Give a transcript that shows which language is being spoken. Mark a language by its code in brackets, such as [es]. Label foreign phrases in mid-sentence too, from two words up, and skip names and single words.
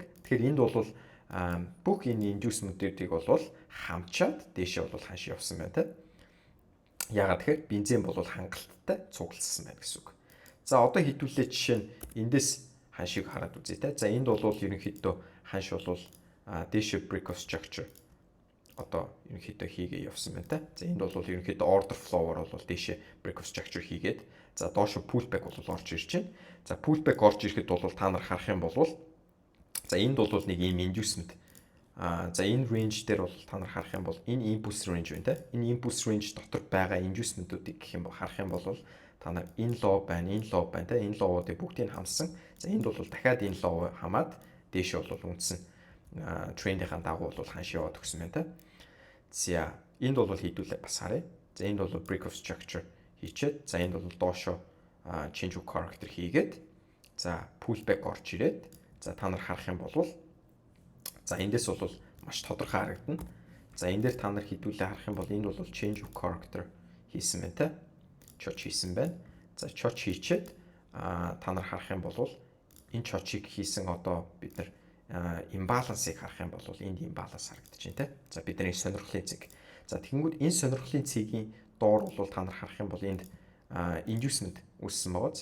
[mn] Тэгэхээр энд бол бүх энэ inducement-уудыг бол хамчаад дээшээ бол ханш явсан байна те. Яагаад тэгэхээр бензин бол хангалттай цугласан байна гэсэн үг. За одоо хэдүүлээ жишээ нь эндээс ханшийг хараад үзье те. За энд бол ерөнхийдөө ханш бол дээшээ [en] break of structure [mn] одоо ерөнхийдөө хийгээ явсан байна та. За энд бол ерөнхийдөө [en] order flow- [mn] оор бол дээшээ [en] break of structure [mn] хийгээд за доошо pullback бол орж ирж байна. За pullback орж ирэхэд бол та нар харах юм бол за энд бол нэг ийм inducement за энэ range дээр бол та нар харах юм бол энэ [en] impulse range [mn] байна та. Энэ [en] impulse range [mn] дотор байгаа inducement-уудыг гэх юм бол харах юм бол та нар энэ low байна, энэ low байна та. Энэ low-уудыг бүгдийг хамсан. За энд бол дахиад энэ low хамаад дээшээ бол үндсэн трендийн дагуу бол ханш яваад өгсөн байна та. За энд бол хийдүүлээ бас харъя. За энд бол [en] break of structure [mn] хийчихэд за энд бол доошо [en] change of character [mn] хийгээд за pullback орж ирээд за та нар харах юм бол за эндээс бол маш тодорхой харагдана. За энэ дээр та нар хийдүүлээ харах юм бол энд бол [en] change of character [mn] хийсэн байна та. Church хийсэн байна. За church хийчихэд та нар харах юм бол энэ church-ийг хийсэн одоо бид нар имбалансыг харах юм бол энд имбаланс харагдаж байна те. За бидний сонирхлын цэг. За тэгэнгүүт энэ сонирхлын цэгийн доор бол та нар харах юм бол энд inducement үүссэн байгаа.